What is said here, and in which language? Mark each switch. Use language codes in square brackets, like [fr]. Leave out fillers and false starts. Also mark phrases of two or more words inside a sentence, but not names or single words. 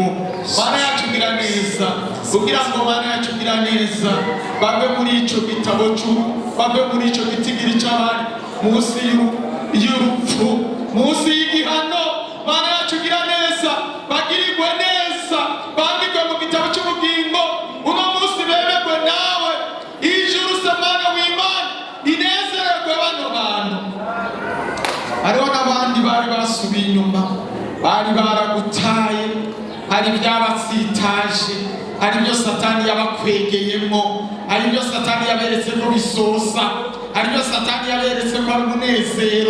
[rn] Mana yacu gira neza, kugira ngo Mana yacu gira neza bave muri ico gitabo bave muri ico gitigiri c'abari munsi y'urupfu, munsi y'igihano. Mana yacu gira neza, bagirirwe neza, bandikwe mu gitabo c'ubugingo. Uno munsi bemerwe nawe, ijuru se Mana w'Imana inezererwe bano bantu. Hariho n'abandi bari basubiye inyuma, bari baragutaye, hari ibyabatsitaje, hari ibyo Satani yabakwegeyemo, hari ibyo Satani yaberetse ko bisosa, hari ibyo Satani yaberetse ko ari umunezero.